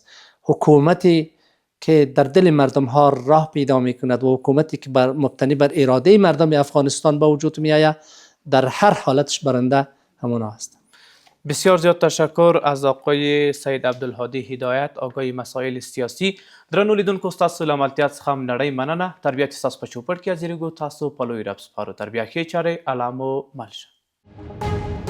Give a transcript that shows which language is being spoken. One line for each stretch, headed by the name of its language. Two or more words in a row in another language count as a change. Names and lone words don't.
Persian: حکومتی که در دل مردم ها راه پیدا می کند و حکومتی که مبتنی بر اراده مردم افغانستان به وجود می آید، در هر حالتش برنده همونا است. بسیار زیاد تشکر از آقای سید عبدالهادي هدایت، آگاه مسائل سیاسی.
Pashto: درنو لیدونکو ستاسو له ملتیا څخه هم نړۍ مننه. تر بیا چې ستاسو په چوپړ کې حاضرېږو، تاسو په لوی رب سپارو. تر بیا ښې چارې علامو مل شه.